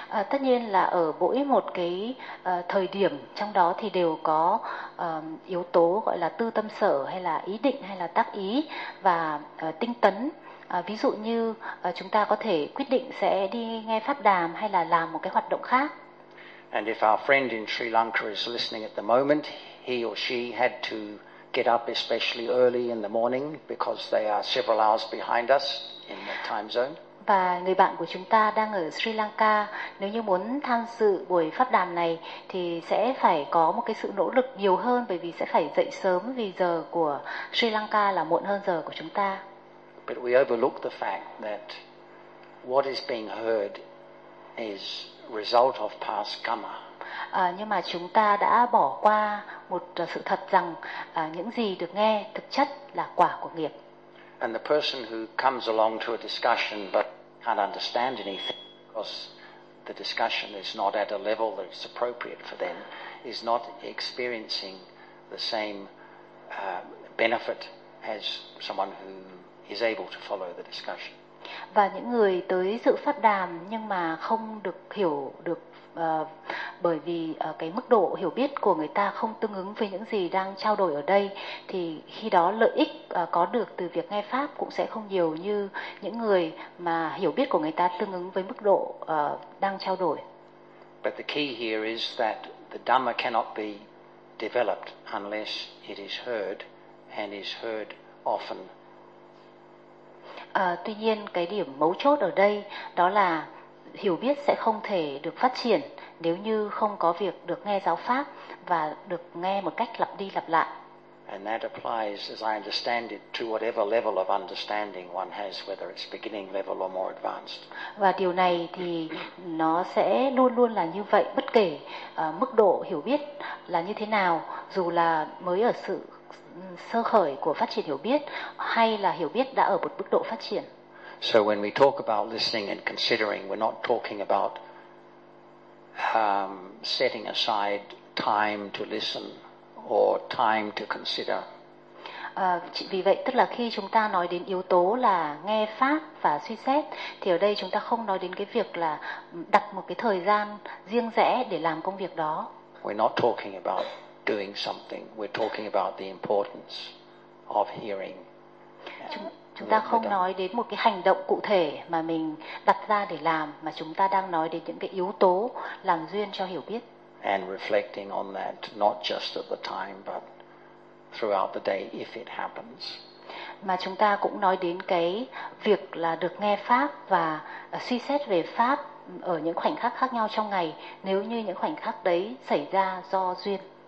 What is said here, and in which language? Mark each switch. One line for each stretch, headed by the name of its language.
Vietnamese: Tất nhiên là ở mỗi một cái thời điểm trong đó thì đều có yếu tố gọi là tư tâm sở hay là ý định hay là tác ý và tinh tấn. Ví dụ như chúng ta có thể quyết định sẽ đi nghe pháp đàm hay là làm một cái hoạt động khác.
English: And if our friend in Sri Lanka is listening at the moment, he or she had to get up especially early in the morning because they are several hours behind us in the time zone.
Vietnamese: Và người bạn của chúng ta đang ở Sri Lanka, nếu như muốn tham dự buổi pháp đàm này thì sẽ phải có một cái sự nỗ lực nhiều hơn bởi vì sẽ phải dậy sớm vì giờ của Sri Lanka là muộn hơn giờ của chúng ta.
English: But we overlook the fact that what is being heard is result of past karma.
Vietnamese: Nhưng mà chúng ta đã bỏ qua một sự thật rằng những gì được nghe thực chất là quả của nghiệp.
English: And the person who comes along to a discussion but can't understand anything because the discussion is not at a level that is appropriate for them is not experiencing the same benefit as someone who is able to follow the discussion.
Vietnamese: Và những người tới dự pháp đàm nhưng mà không được hiểu được bởi vì cái mức độ hiểu biết của người ta không tương ứng với những gì đang trao đổi ở đây thì khi đó lợi ích có được từ việc nghe pháp cũng sẽ không nhiều như những người mà hiểu biết của người ta tương ứng với mức độ đang trao đổi.
English: But the key here is that the Dhamma cannot be developed unless it is heard and is heard often.
Vietnamese: Tuy nhiên cái điểm mấu chốt ở đây đó là hiểu biết sẽ không thể được phát triển nếu như không có việc được nghe giáo pháp và được nghe một cách lặp đi lặp lại.
English: And that applies, as I understand it, to whatever level of understanding one has, whether it's beginning level or more advanced.
Vietnamese: Và điều này thì nó sẽ luôn luôn là như vậy, bất kể mức độ hiểu biết là như thế nào, dù là mới ở sự sơ khởi của phát triển hiểu biết hay là hiểu biết đã ở một mức độ phát triển.
English: So when we talk about listening and considering, we're not talking about setting aside time to listen or time to consider.
Vietnamese: Vì vậy tức là khi chúng ta nói đến yếu tố là nghe pháp và suy xét thì ở đây chúng ta không nói đến cái việc là đặt một cái thời gian riêng rẽ để làm công việc đó.
English: We're not talking about doing something. We're talking about the importance of hearing.
Vietnamese: Chúng ta không nói đến một cái hành động cụ thể mà mình đặt ra để làm, mà chúng ta đang nói đến những cái yếu tố làm duyên cho hiểu biết.
English: And reflecting on that, not just at the time, but throughout the day, if it happens.
Vietnamese: Mà chúng ta cũng nói đến cái việc là được nghe pháp và suy xét về pháp ở những khoảnh khắc khác nhau trong ngày, nếu như những khoảnh khắc đấy xảy ra do duyên.